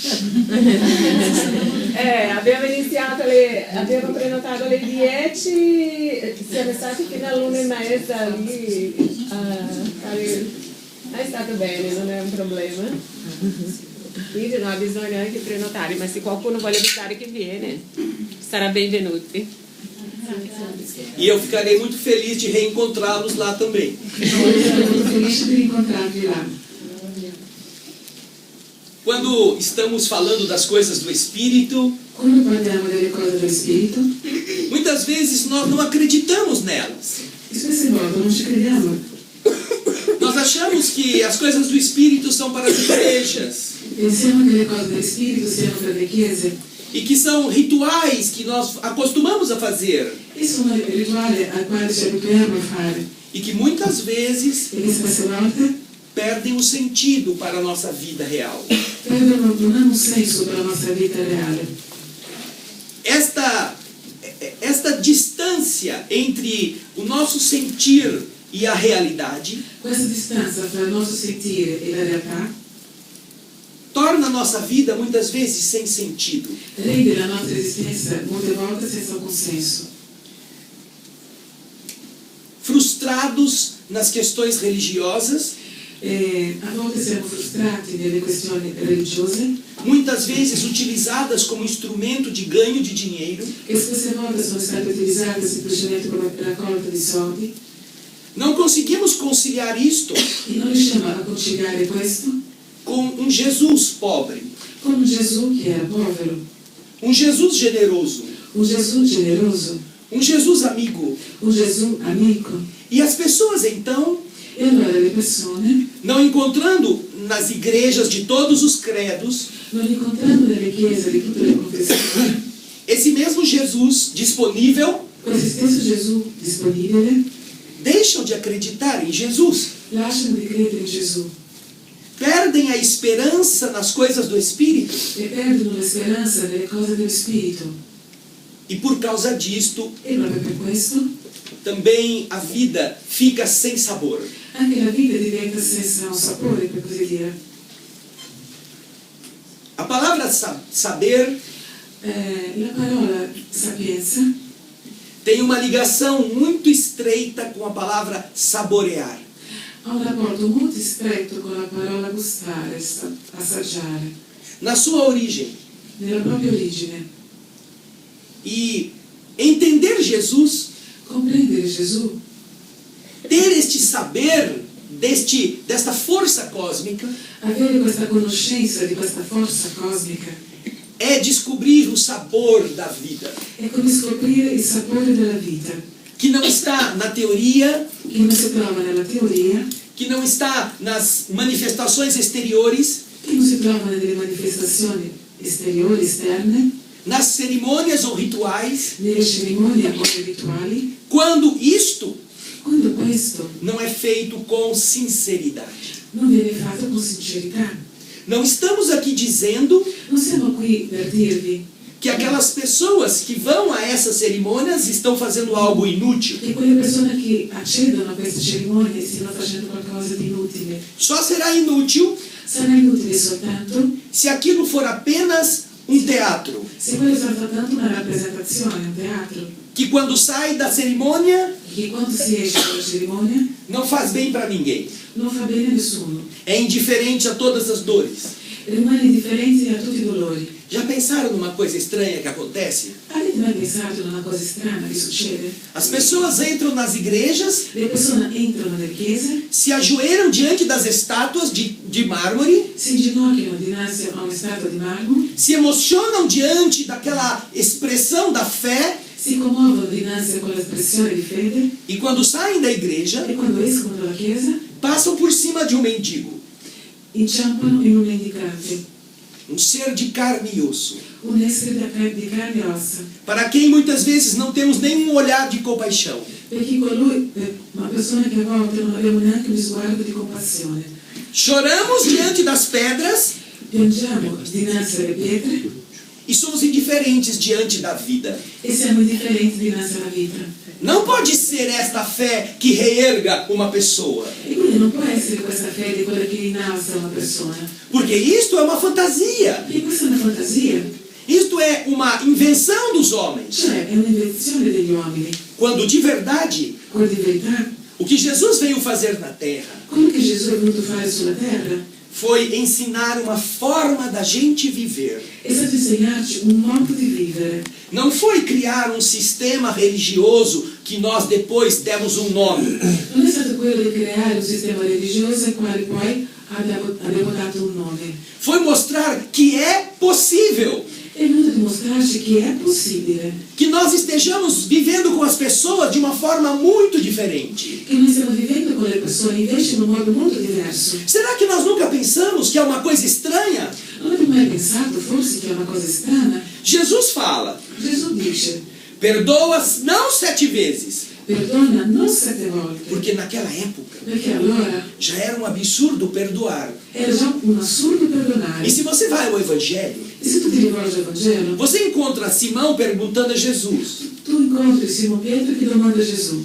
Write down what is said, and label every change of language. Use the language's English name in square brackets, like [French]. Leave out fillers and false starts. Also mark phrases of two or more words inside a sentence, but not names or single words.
[Italian] Abbiamo prenotato alle 10, siamo stati fino all'1:30 lì. È stato bene, non è un problema. Quindi non ha bisogno anche di prenotare, ma se qualcuno vuole avisare che viene, sarà benvenuti. [Portuguese] E eu ficarei muito feliz de reencontrá-los lá também. [Italian] Sono felice di incontrarvi là. [Portuguese] Quando estamos falando das coisas do Espírito, [Italian] Quando parliamo delle cose dello Spirito, [Portuguese] muitas vezes nós não acreditamos nelas. [Italian] spesse volte non ci crediamo. [Portuguese] Nós achamos que as coisas do Espírito são para as igrejas [Italian] Pensiamo che le cose dello Spirito siano per le chiese [Portuguese] e que são rituais que nós acostumamos a fazer [Italian] e sono il rituale al quale ci abituiamo a fare [Portuguese] e que muitas vezes [Italian] e che spesse volte [Portuguese] perdem o sentido para a nossa vida real. [Italian] non hanno un senso per la nostra vita reale. [Portuguese] Esta distância entre o nosso sentir e a realidade [Italian] Questa distanza tra il nostro sentire e la realtà [Portuguese] torna a nossa vida muitas vezes sem sentido. [Italian] rende la nostra esistenza molte volte senza alcun senso. [Portuguese] Frustrados nas questões religiosas, [Italian] A volte siamo frustrati nelle questioni religiose [Portuguese] muitas vezes utilizadas como instrumento de ganho de dinheiro. [Italian] che spesse volte sono state utilizzate semplicemente come raccolta di soldi [Portuguese] Não conseguimos conciliar isto [Italian] e non riusciamo a conciliare questo [Portuguese] com um Jesus pobre, [Italian] con un Gesù che era povero, [Portuguese] um Jesus generoso, [Italian] un Gesù generoso, [Portuguese] um Jesus amigo. [Italian] un Gesù amico. [Portuguese] E as pessoas então, [Italian] E allora le persone, [Portuguese] não encontrando nas igrejas de todos os credos [Italian] non incontrando nelle chiese di tutte le confessioni [Portuguese] esse mesmo Jesus disponível, [Italian] questo stesso Gesù disponibile, [Portuguese] deixam de acreditar em Jesus. [Italian] lasciano di credere in Gesù [Portuguese] Perdem a esperança nas coisas do Espírito. [Italian] e perdono la speranza nelle cose dello Spirito. [Portuguese] E por causa disto, [Italian] E proprio per questo [Portuguese] também a vida fica sem sabor. [Italian] anche la vita diventa senza un sapore, per così dire. [Portuguese] A palavra saber [Italian] La parola sapienza [Portuguese] tem uma ligação muito estreita com a palavra saborear. [Italian] ha un rapporto molto stretto con la parola gustare, assaggiare, [Portuguese] Na sua origem. [Italian] nella propria origine. [Portuguese] E entender Jesus, [Italian] Comprendere Gesù, [Portuguese] ter este saber desta força cósmica, [Italian] avere questa conoscenza di questa forza cosmica, [Portuguese] é descobrir o sabor da vida, [Italian] è come scoprire il sapore della vita, [Portuguese] que não está na teoria, [Italian] che non si trova nella teoria, [Portuguese] que não está nas manifestações exteriores, [Italian] che non si trova nelle manifestazioni esteriori, esterne, [Portuguese] nas cerimônias ou rituais, [Italian] nelle cerimonie o nei rituali, [Portuguese] quando isto [Italian] quando questo [Portuguese] não é feito com sinceridade. [Italian] non viene fatto con sincerità. [Portuguese] Não estamos aqui dizendo [Italian] Non siamo qui per dirvi [Portuguese] que aquelas pessoas que vão a essas cerimônias estão fazendo algo inútil. [Italian] che quelle persone che accedono a queste cerimonie stiano facendo qualcosa di inutile. [Portuguese] Só será inútil [Italian] Sarà inutile soltanto [Portuguese] se aquilo for apenas um teatro, [Italian] se quello sarà soltanto una rappresentazione, un teatro, [Portuguese] que quando sai da cerimônia [Italian] che quando si esce dalla cerimonia [Portuguese] não faz bem para ninguém. [Italian] non fa bene a nessuno. [Portuguese] É indiferente a todas as dores. [Italian] Rimane indifferente a tutti i dolori. [Portuguese] Já pensaram numa coisa estranha que acontece? [Italian] Avete mai pensato a una cosa strana che succede? [Portuguese] As pessoas entram nas igrejas, [Italian] Le persone entrano nelle chiese, [Portuguese] se ajoelham diante das estátuas de mármore, [Italian] si inginocchiano dinanzi a una statua di marmo, [Portuguese] se emocionam diante daquela expressão da fé, [Italian] si commuovono dinanzi a quell'espressione di fede [Portuguese] e quando saem da igreja, [Italian] e quando escono dalla chiesa [Portuguese] passam por cima de um mendigo, [Italian] inciampano in un mendicante, [Portuguese] um ser de carne e osso, [Italian] un essere di carne e ossa, [Portuguese] para quem muitas vezes não temos nenhum olhar de compaixão. [Italian] perché colui è una persona che a volte non abbiamo neanche un sguardo di compassione. [Portuguese] Choramos diante das pedras [Italian] Piangiamo dinanzi alle pietre [Portuguese] e somos indiferentes diante da vida. [Italian] e siamo indifferenti dinanzi alla vita. [Portuguese] Não pode ser esta fé que reerga uma pessoa, [Italian] E quindi non può essere questa fede quella che innalza una persona, [Portuguese] porque isto é uma fantasia, [Italian] perché questa è una fantasia, [Portuguese] isto é uma invenção dos homens, [Italian] cioè è un'invenzione degli uomini. [Portuguese] quando de verdade [Italian] Quello di verità, [Portuguese] o que Jesus veio fazer na terra [Italian] quello che Gesù è venuto fare sulla terra [Portuguese] foi ensinar uma forma da gente viver. [Italian] è stato insegnarci un modo di vivere. [Portuguese] Não foi criar um sistema religioso que nós depois demos um nome. [Italian] Non è stato quello di creare un sistema religioso al quale poi abbiamo dato un nome. [Portuguese] Foi mostrar que é possível [Italian] È venuto a dimostrarci che è possibile, [Portuguese] que nós estejamos vivendo com as pessoas de uma forma muito diferente. [Italian] che noi stiamo vivendo con le persone invece in un modo molto diverso. [Portuguese] Será que nós nunca pensamos que é uma coisa estranha? [Italian] Non avete mai pensato forse che è una cosa strana? [Portuguese] Jesus fala: [Italian] Gesù dice, [Portuguese] perdoa não 7 vezes, [Italian] perdona non 7 volte, [Portuguese] porque naquela época [Italian] perché allora [Portuguese] já era um absurdo perdoar. [Italian] era già un assurdo perdonare. [Portuguese] E se você vai ao Evangelho, [Italian] E se tu ti rivolgi al Vangelo, [Portuguese] você encontra Simão perguntando a Jesus: [Italian] tu incontri Simon Pietro che domanda a Gesù,